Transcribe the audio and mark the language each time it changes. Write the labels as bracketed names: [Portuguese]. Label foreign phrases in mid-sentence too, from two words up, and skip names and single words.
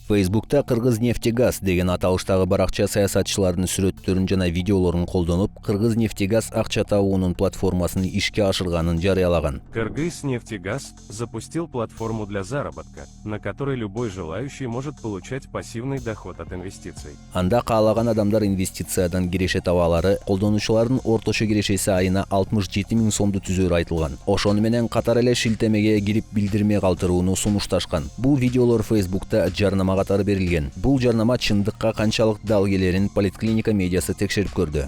[Kyrgyz] Facebook'ta Kırgız-Neftegaz деген аталыштагы баракча саясатчылардын сүрөттөрүн жана видеолорун колдонуп, Кыргыз-Нефтегаз акча табуунун платформасын ишке ашырганын жарыялаган. [Russian] Кыргыз-Нефтегаз запустил платформу для заработка, на которой любой желающий может получать пассивный доход от инвестиций. [Kyrgyz] Анда каалаган адамдар инвестициядан киреше таба алары, колдонуучулардын орточо кирешеси айына 67 000 сомду түзөрү айтылган. Ошону менен катар эле шилтемеге кирип билдирме калтырууну сунушташкан. Бул видеолор Facebook'ta жарнама катары берилген. Бул жарнама чындыкка канчалык дал келерин Поликлиника медиасы текшерип көрдү.